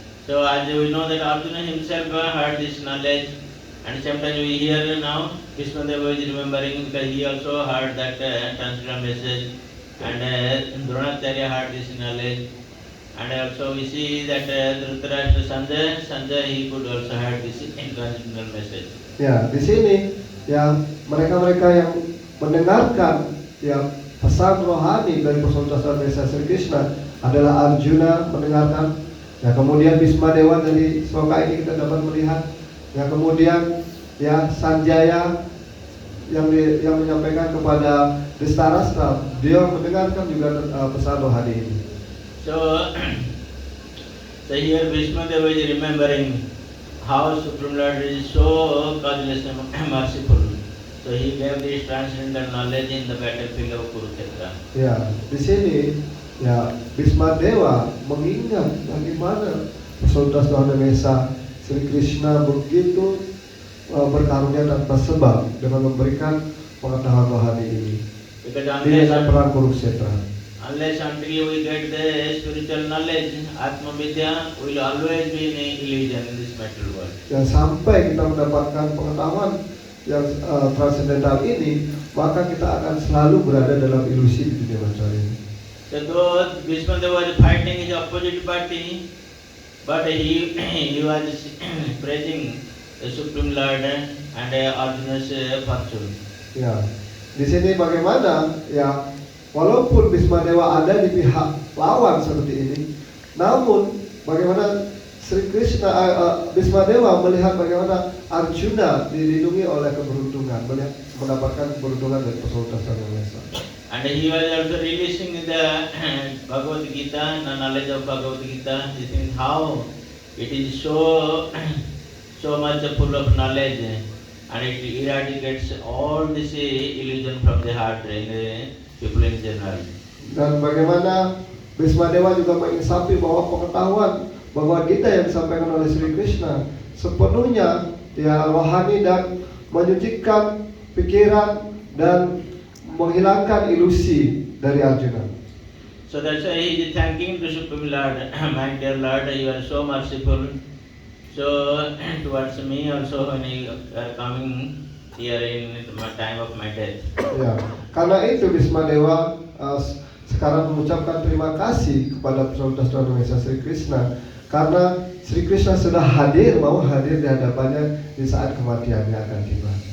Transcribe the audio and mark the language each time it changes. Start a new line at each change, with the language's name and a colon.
English: So as we know that Arjuna himself heard this knowledge, and sometimes we hear now Vishwadeva is remembering because he also heard that transcendental message. And Dronacharya had this knowledge, and also we see that Dhritarashtra Sanjay he could also have this transcendental message.
Indonesian: Ya, di sini ya mereka-mereka yang mendengarkan ya pesan rohani dari personalitas Tuhan Yang Maha Esa Sri Krishna adalah Arjuna mendengarkan. Ya, kemudian Bhismadewa dari sloka ini kita dapat melihat. Ya, kemudian ya Sanjaya yang menyampaikan kepada Destarastra, dia mendengarkan juga pesan rohani ini.
English: So, so here Vishnu Deva is remembering how Supreme Lord is so causeless and merciful. So he gave this transcendental knowledge in the battlefield of Kurukshetra.
Indonesian: Ya, di sini ya Bhisma Dewa mengingat bagaimana Saudara Tuhan Yang Esa Sri Krishna begitu berkarunia tanpa sebab dengan memberikan pengetahuan rohani ini
English: Because
Indonesian: di dalam perang Kurukshetra.
English: unless until we get the spiritual knowledge, Atma Vidya will always be in illusion in this material world.
Indonesian: Dan sampai kita mendapatkan pengetahuan yang transcendental ini, maka kita akan selalu berada dalam ilusi di dunia material ini.
English: So though Bhishma Deva was fighting his opposite party, but he was praising the Supreme Lord and Arjuna's fortune.
Indonesian: Ya, di sini bagaimana ya, walaupun Bhisma Dewa ada di pihak lawan seperti ini, namun bagaimana Sri Krishna, Bhisma Dewa melihat bagaimana Arjuna dilindungi oleh keberuntungan, melihat mendapatkan keberuntungan dari Saudara Yang Esa.
English: And he was also releasing the Bhagavad Gita, the knowledge of Bhagavad Gita. This is how it is so much full of knowledge, and it eradicates all this illusion from the heart in the people in general.
Indonesian: Dan bagaimana Bhisma Dewa juga menginsapi bahwa pengetahuan Bhagavad Gita yang disampaikan oleh Sri Krishna sepenuhnya ya rohani dan menyucikan pikiran dan menghilangkan ilusi dari Arjuna.
English: So that's why he is thanking the Supreme Lord. My dear Lord, you are so merciful. So towards me also when you are coming here in the time of my death.
Indonesian: Ya, karena itu Bhisma Dewa sekarang mengucapkan terima kasih kepada Saudara Yang Esa Sri Krishna karena Sri Krishna sudah mau hadir di hadapannya di saat kematiannya akan tiba.